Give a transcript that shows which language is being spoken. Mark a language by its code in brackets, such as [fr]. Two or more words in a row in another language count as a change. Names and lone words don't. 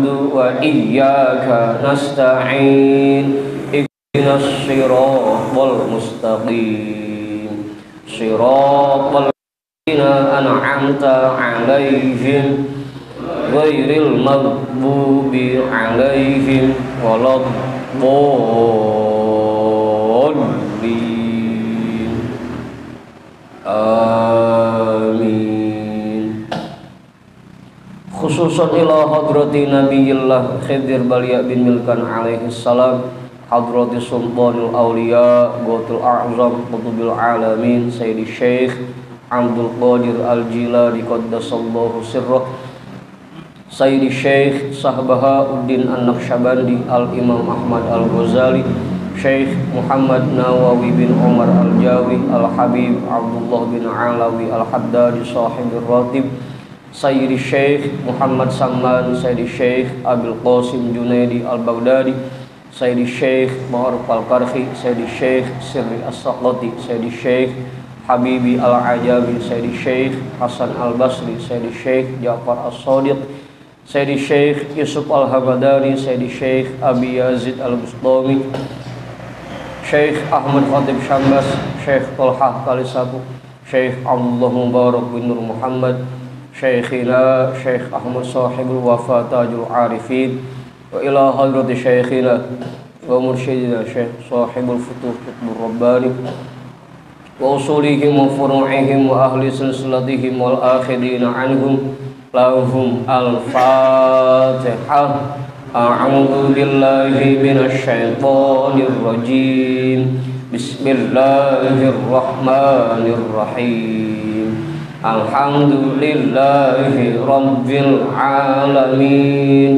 [ar] وإياك نستعين اهدنا الصراط المستقيم صراط الذين أنعمت عليهم غير المغضوب عليهم ولا الضالين آمين. خصوصاً إلى حضرة نبي الله خضر بليا بن ملكان عليه السلام، حضرة سلطان الأولياء غوث الأعظم قطب العالمين سيدي شيخ عبد القادر الجيلاني قدس الله سره، سيدي شيخ شاه بهاء الدين النقشبندي الإمام أحمد الغزالي, شيخ محمد نووي بن عمر الجاوي الحبيب عبد الله بن علوي الحداد صاحب الراتب، سيدي شيخ محمد سلمان، سيدي شيخ أبي القاسم جنيد البغدادي, سيدي شيخ معروف الكرخي، سيدي شيخ سري السقطي، سيدي شيخ حبيب العجمي، سيدي شيخ حسن البصري، سيدي شيخ جعفر الصادق، سيدي شيخ يوسف الهمداني، سيدي شيخ أبي يزيد البسطامي، شيخ أحمد خطيب سمبس، شيخ طلحة كاليسابو، شيخ عبد الله مبارك بن نور محمد، شيخنا شيخ أحمد صاحب الوفا تاج العارفين, وإلى حضرة شيخنا ومرشدنا شيخ صاحب الفتوح قطب الرباني وأصولهم وفروعهم وأهل سلسلتهم والآخذين عنهم لهم الفاتحة. أعوذ بالله من الشيطان الرجيم. بسم الله الرحمن الرحيم. الحمد لله رب العالمين.